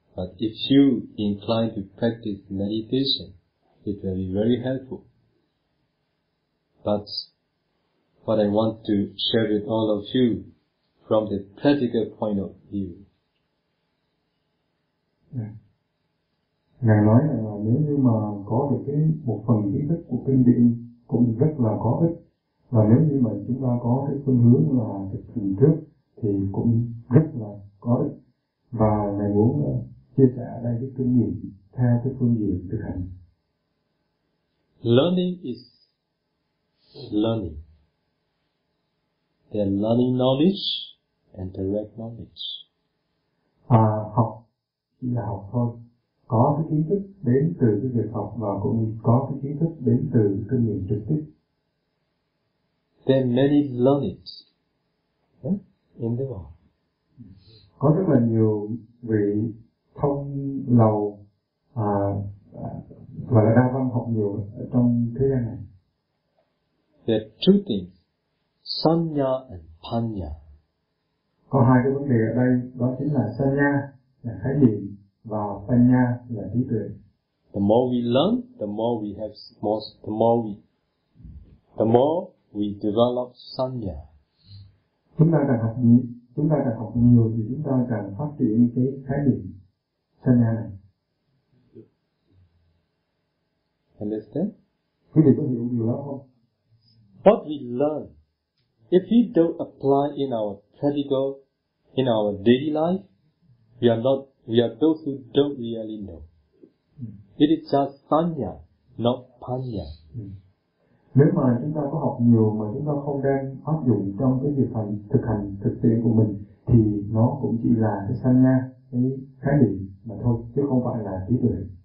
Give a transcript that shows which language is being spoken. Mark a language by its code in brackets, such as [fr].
[en] But if you incline to practice meditation, it will be very helpful. But what I want to share with all of you from the practical point of view. [vi] Ngài nói là nếu như mà có được cái một phần ý thức của kinh điển cũng rất là có ích, và nếu như mà chúng ta có cái phương hướng là thực hành trước thì cũng rất là có ích. Và ngài muốn chia sẻ ở đây cái kinh nghiệm theo cái phương diện thực hành. [en] Learning is learning. Then learning knowledge and direct knowledge. [vi] À, học chỉ là học thôi. Có cái kiến thức đến từ cái việc học và cũng có cái kiến thức đến từ kinh nghiệm trực tiếp. [en] Then many learn it in the world. [vi] Có rất là nhiều vị thông lầu và là đa văn học nhiều ở trong thế gian này. [en] There are two things, sanya and panya. [vi] Có hai cái vấn đề ở đây, đó chính là sanya là khái niệm và panya là trí tuệ. [en] The more we learn, the more we have more, the more we develop sanya. [vi] Chúng ta càng học nhiều thì chúng ta càng phát triển cái khái niệm sanya này. [en] Understand? [vi] Quý vị có hiểu điều đó không? [en] What we learn, if we don't apply in our practical, in our daily life, we are those who don't really know. It is just sanya, not panya. [vi] Nếu mà chúng ta có học nhiều mà chúng ta không đang áp dụng trong cái việc hành thực hành thực tiễn của mình thì nó cũng chỉ là cái sanya, cái khái niệm mà thôi, chứ không phải là trí tuệ.